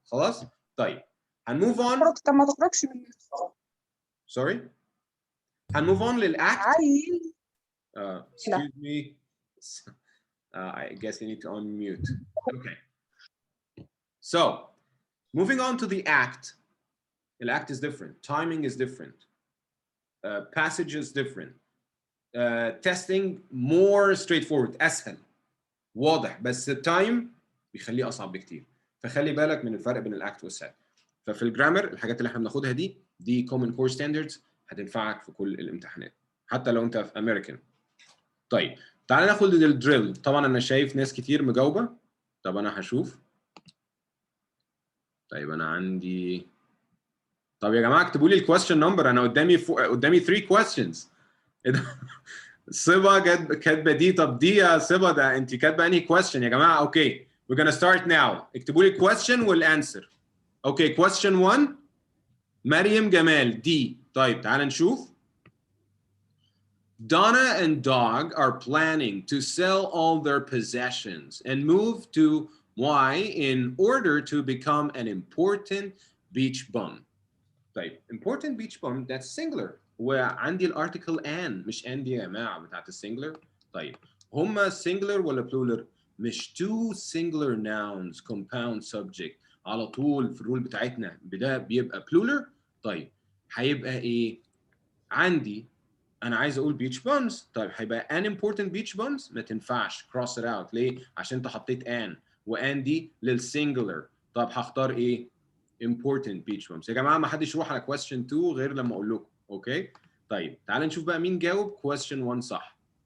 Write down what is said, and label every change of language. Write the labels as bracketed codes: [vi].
[ar] خلاص. طيب هنموف اون. طب ما تخرجش من sorry هنموف اون للاكت. عيل. [en] excuse me. I guess you need to unmute. Okay. So, moving on to the act. The act is different. Timing is different. Passage is different. Testing more straightforward. أسهل. واضح. [ar] بس التايم بيخليه أصعب بكتير. فخلي بالك من الفرق بين الأكت والسات. ففي الجرامر الحاجات اللي احنا بناخدها دي common core standards هتنفعك في كل الامتحانات. حتى لو أنت في أمريكان. طيب تعالى ناخد الدريل. طبعا أنا شايف ناس كتير مجاوبة. طب أنا هشوف. طيب انا عندي. طب يا جماعه اكتبوا لي الكويستشن نمبر. انا قدامي 3 questions. صبا كاتبه دي. طب دي يا صبا ده انت كاتبه انهي كويستشن يا جماعه؟ اوكي [en] we're gonna start now. [ar] اكتبوا لي الكويستشن والانسر. اوكي question 1 مريم جمال دي. طيب تعال نشوف. [en] Donna and Dog are planning to sell all their possessions and move to Why? In order to become an important beach bum. طيب important beach bum that's singular. [ar] وعندي الارتكل an مش ان دي يا جماعه بتاعت السنجلر. طيب هما singular ولا plural؟ مش two singular nouns compound subject على طول في الرول بتاعتنا ده بيبقى plural. طيب هيبقى ايه؟ عندي انا عايز اقول beach bums. طيب هيبقى an important beach bums ما تنفعش [en] cross it out. [ar] ليه؟ عشان انت حطيت an وان دي للسنجلر. طب هختار ايه؟ important beach bums. يا جماعه ما حدش يروح على question 2 غير لما اقول لكم. اوكي طيب تعال نشوف بقى مين جاوب question 1 صح.